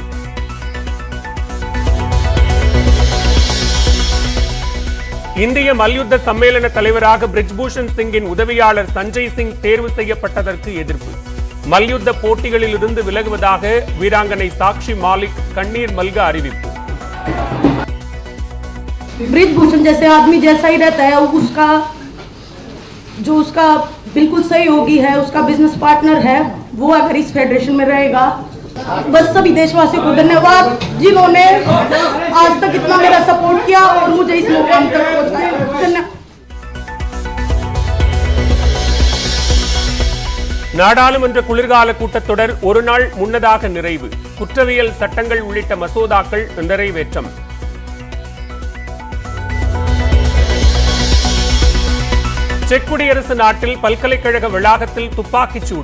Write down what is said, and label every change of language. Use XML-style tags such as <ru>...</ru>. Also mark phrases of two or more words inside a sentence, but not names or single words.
<ta>இந்திய மல்யுத்த சம்மேளன தலைவராக பிரிஜ்பூஷன் சிங்கின் உதவியாளர் சஞ்சய் சிங் தேர்வு செய்யப்பட்டதற்கு எதிர்ப்பு. மல்யுத்த போட்டிகளில் இருந்து விலகுவதாக வீராங்கனை சாக்ஷி மாலிக் கண்ணீர் மல்க அறிவிப்பு.</ta> <hi>ब्रिजभूषण जैसे आदमी जैसा ही रहता है, उसका बिल्कुल सहयोगी है, उसका बिजनेस पार्टनर है, वो अगर इस फेडरेशन में रहेगा। बस सभी देशवासियों को धन्यवाद जिन्होंने आज तक इतना मेरा सपोर्ट किया और मुझे इस मुकाम तक पहुंचाया। धन्यवाद।</hi> <ta>நாடாளுமன்ற குளிர்கால கூட்டத்தொடர் ஒரு நாள் முன்னதாக நிறைவு. குற்றவியல் சட்டங்கள் உள்ளிட்ட மசோதாக்கள் நிறைவேற்றம். செக் குடியரசு நாட்டில் பல்கலைக்கழக வளாகத்தில் துப்பாக்கிச் சூடு.</ta>